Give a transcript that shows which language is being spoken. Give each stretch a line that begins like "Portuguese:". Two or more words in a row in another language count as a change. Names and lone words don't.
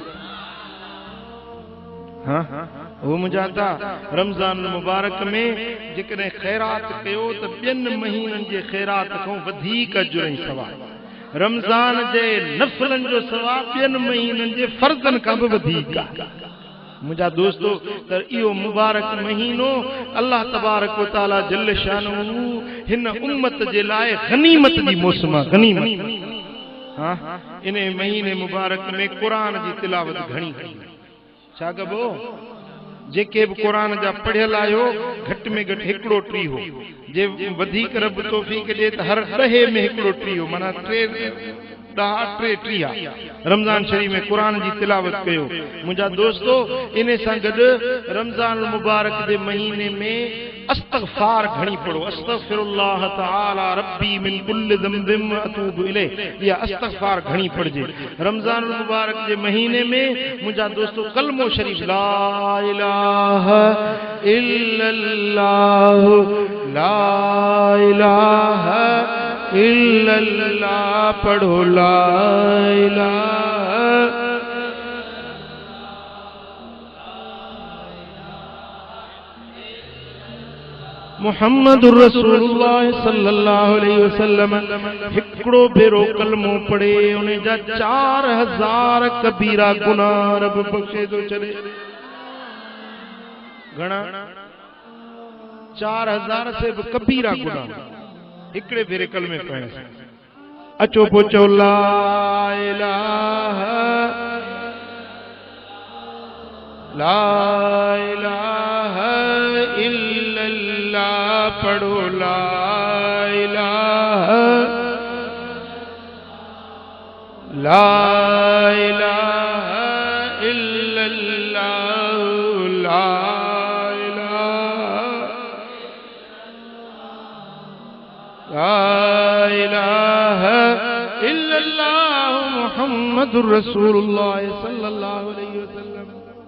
Sindhi: हाँ वो मुझा दा रमज़ान मुबारक में जेकॾहिं खैरात कयो त ॿियनि महीननि जे खैरात खां वधीक अजुर ऐं सवाब, रमज़ान जे नफ़लनि जो सवाब ॿियनि महीननि जे फर्ज़नि खां बि वधीक आहे। मुझा दोस्तों त इहो मुबारक महीनो
Arabic: الله تبارك وتعالى جل شانه
Sindhi: हिन उम्मत जे लाइ गनीमत जी मौसम आहे, गनीमत। हाँ इन महीने मुबारक में क़ुरान जी तिलावत घणी छा कबो, जेके भी कुरान जा पढ़ियल आयो घट में घट हिकड़ो टी हो, जे वधीक रब तौफीक दे त हर ॾहे में हिकड़ो टी हो, माना 3 टीह रमज़ान शरीफ में कुरान जी तिलावत कयो। मुझा दोस्तों इन सां गॾु रमज़ान मुबारक जे महीने में अस्तगफार घणी पढ़ो,
Arabic: أستغفر الله تعالى ربي من كل ذنب وأتوب إليه.
Sindhi: या अस्तगफार घणी पढ़जे। रमजान मुबारक जे महीने में मुंजा दोस्तों कलमो शरीफ
Arabic: لا إله إلا الله لا إله إلا الله
Sindhi: पढ़ो,
Arabic: لا إله محمد رسول الله صلى الله عليه وسلم
Sindhi: हिकड़ो भेरो कलमो पढ़े उन्हें जा 4000 कबीरा गुनाह रब बख्शे तो चले। घणा 4000 से भी कबीरा गुनाह हिकड़े भेरे कलमे पढ़ने से। अचो पोचो
Arabic: لا إله لا إله إلا الله
Sindhi: पढ़ो,
Arabic: لا إله لا إله إلا الله لا إله إلا الله محمد رسول الله صلى الله عليه وسلم.